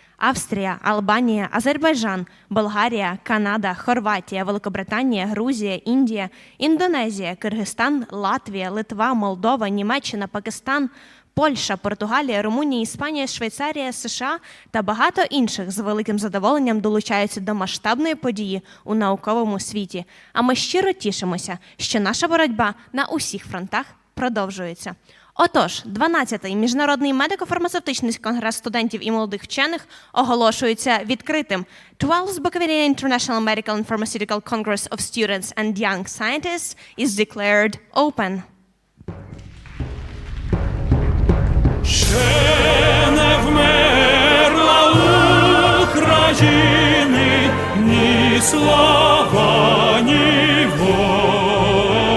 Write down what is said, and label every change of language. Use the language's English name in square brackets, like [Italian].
[Ukrainian] Австрія, Албанія, Азербайджан, Болгарія, Канада, Хорватія, Великобританія, Грузія, Індія, Індонезія, Киргизстан, Латвія, Литва, Молдова, Німеччина, Пакистан, Польща, Португалія, Румунія, Іспанія, Швейцарія, США та багато інших з великим задоволенням долучаються до масштабної події у науковому світі. А ми щиро тішимося, що наша боротьба на усіх фронтах продовжується. Отож, 12-й міжнародний медико-фармацевтичний конгрес студентів і молодих вчених оголошується відкритим. [English] 12th Bukovinian International Medical and Pharmaceutical Congress of Students and Young Scientists is declared open. [Ukrainian] Ще не вмерла України ні слава, ні воля.